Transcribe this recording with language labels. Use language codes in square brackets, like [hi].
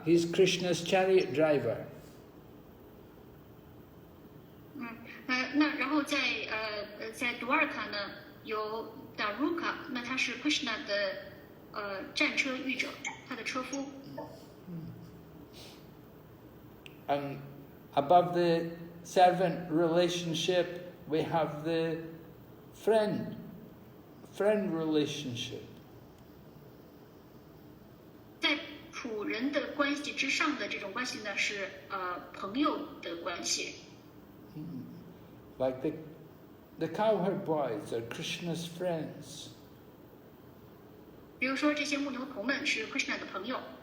[en] He's Krishna's chariot driver. [zh] 那然后在杜尔卡呢有 Daruka， 那他是 Krishna 的战车御者，他的车夫。 [en] And above the servant relationship, we have the friend relationship. [zh] 在仆人的关系之上的这种关系呢，是朋友的关系。 [en] Like the cowherd boys are Krishna's friends. [zh] 比如说这些牧牛童们是 Krishna 的朋友。